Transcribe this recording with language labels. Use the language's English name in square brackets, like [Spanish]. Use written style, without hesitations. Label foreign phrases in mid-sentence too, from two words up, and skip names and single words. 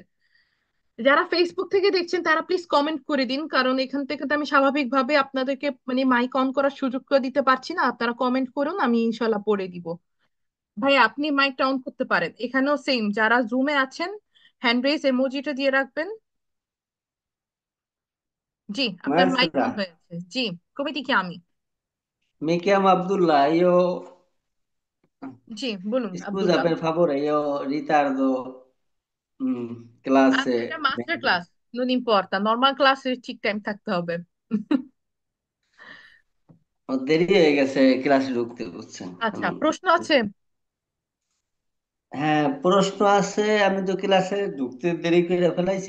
[Bangla] যারা ফেসবুক থেকে দেখছেন তারা প্লিজ কমেন্ট করে দিন, কারণ এখান থেকে তো আমি স্বাভাবিকভাবে আপনাদেরকে মানে মাইক অন করার সুযোগ করে দিতে পারছি না। আপনারা কমেন্ট করুন, আমি ইনশাল্লাহ পড়ে দিব। ভাই আপনি মাইকটা অন করতে পারেন, এখানেও সেম যারা জুমে আছেন [English] hand raise emoji [Bangla] দিয়ে রাখবেন। জি, আপনার মাইক Maestra, অন হয়ে আছে। জি, কমিটি কি আমি? [Italian] me chiamo Abdullah, io [Bangla] জি বলুন scusa আব্দুল্লাহ। [Italian] per favore, io ritardo [Bangla] আচ্ছা, classe. এটা [English] master class, [Italian] non importa, [Bangla] নর্মাল ক্লাসে ঠিক টাইম থাকতে হবে। Ho দেরি হয়ে গেছে ক্লাসে ঢুকতে বুঝছেন আচ্ছা, প্রশ্ন আছে? হ্যাঁ প্রশ্ন আছে, আমি তো ক্লাসে ঢুকতে দেরি করে ফেলাইছি।